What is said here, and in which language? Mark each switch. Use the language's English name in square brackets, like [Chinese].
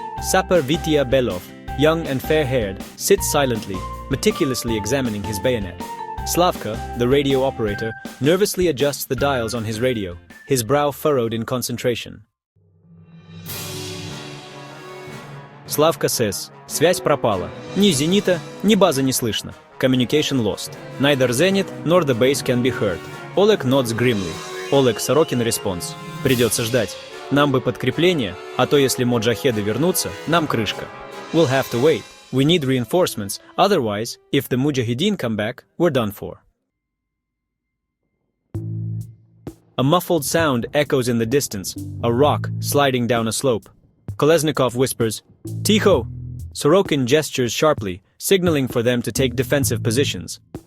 [English] Sapper Vitya Belov, young and fair-haired, sits silently, meticulously examining his bayonet. Slavka, the radio operator, nervously adjusts the dials on his radio, his brow furrowed in concentration. Slavka says, [Russian] "Связь пропала. Ни зенита, ни базы не слышно. [English] Communication lost. Neither Zenit nor the base can be heard." Oleg nods grimly. Oleg Sorokin responds, [Russian] "Придется ждать. Нам бы подкрепление, а то если моджахеды вернутся, нам крышка. [English] We'll have to wait. We need reinforcements, otherwise, if the mujahideen come back, we're done for." A muffled sound echoes in the distance, a rock sliding down a slope. Kolesnikov whispers, "Ticho!" Sorokin gestures sharply, signaling for them to take defensive positions.